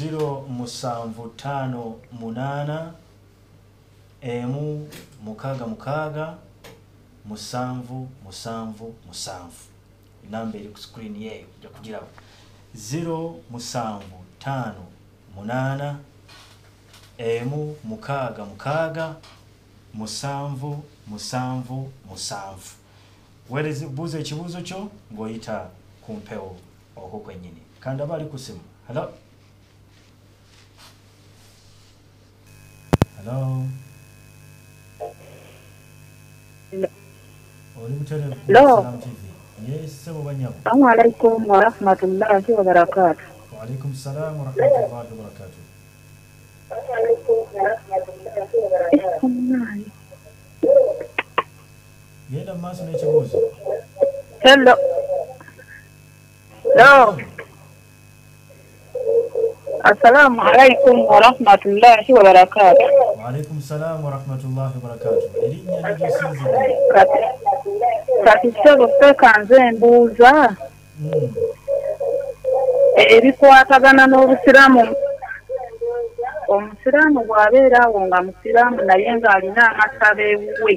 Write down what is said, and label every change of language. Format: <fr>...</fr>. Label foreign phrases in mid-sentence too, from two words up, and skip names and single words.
<lg>0758 666 namba eri ku screen yeeyo ojja kugiraba 0758 666 wereze buuza ekibuuzo kyo ng'oyita ku mpewo okwo kwennyini. Kandi aba ali ku simu. Hello? Hello? Oli butereevu ku Salam TV. Yes, sebo banyabo.</lg> <ar>السلام عليكم ورحمة الله وبركاته. وعليكم السلام ورحمة الله وبركاته.</ar> <lg>Yenda maaso n'ekibuuzo.</lg> <en>Hello. Hello.</en> <ar>السلام عليكم ورحمة الله وبركاته. وعليكم السلام ورحمة الله وبركاته.</ar> <lg>Erinnya n'egyosinzira. Kati sebo sekanze mbuuza. Ebikwatagana n'obusiramu. Omusiraamu bw'abeera awo nga musiraamu naye ng'alina amasaba ewuwe.</lg>